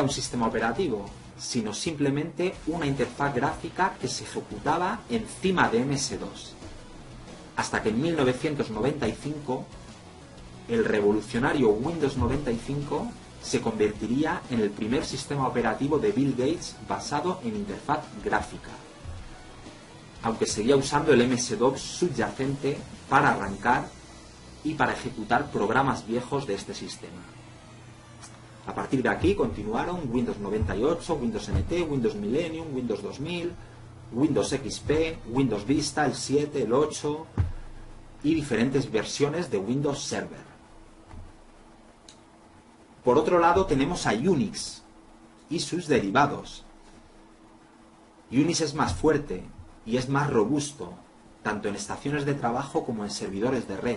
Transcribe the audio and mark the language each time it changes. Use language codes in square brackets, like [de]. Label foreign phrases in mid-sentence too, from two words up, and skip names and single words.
[es] un sistema operativo, sino simplemente una interfaz gráfica que se ejecutaba encima de MS-2, hasta que en 1995 el revolucionario Windows 95 se convertiría en el primer sistema operativo de Bill Gates basado en interfaz gráfica, aunque seguía usando el MS-DOS subyacente para arrancar y para ejecutar programas viejos de este sistema. A partir de aquí continuaron Windows 98, Windows NT, Windows Millennium, Windows 2000, Windows XP, Windows Vista, el 7, el 8 y diferentes versiones de Windows Server. Por otro lado tenemos a Unix y sus derivados. Unix es más fuerte y es más robusto, tanto en estaciones de trabajo como en servidores de red.